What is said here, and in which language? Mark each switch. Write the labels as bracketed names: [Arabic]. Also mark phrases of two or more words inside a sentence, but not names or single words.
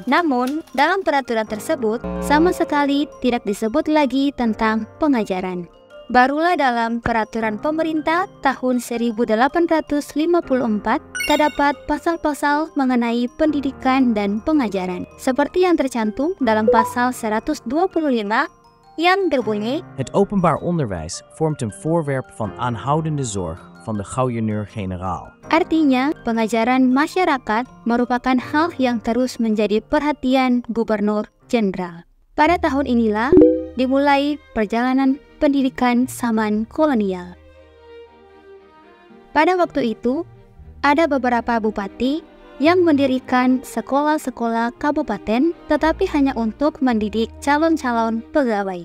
[Indonesian] Namun, dalam peraturan tersebut sama sekali tidak disebut lagi tentang pengajaran. Barulah dalam peraturan pemerintah tahun 1854 terdapat pasal-pasal mengenai pendidikan dan pengajaran, seperti yang tercantum dalam pasal 125 yang berbunyi, [Dutch] Het openbaar onderwijs vormt een voorwerp van aanhoudende zorg van de gouverneur-generaal. [Indonesian] artinya pengajaran masyarakat merupakan hal yang terus menjadi perhatian gubernur jenderal. Pada tahun inilah dimulai perjalanan pendidikan zaman kolonial. Pada waktu itu, ada beberapa bupati yang mendirikan sekolah-sekolah kabupaten, tetapi hanya untuk mendidik calon-calon pegawai.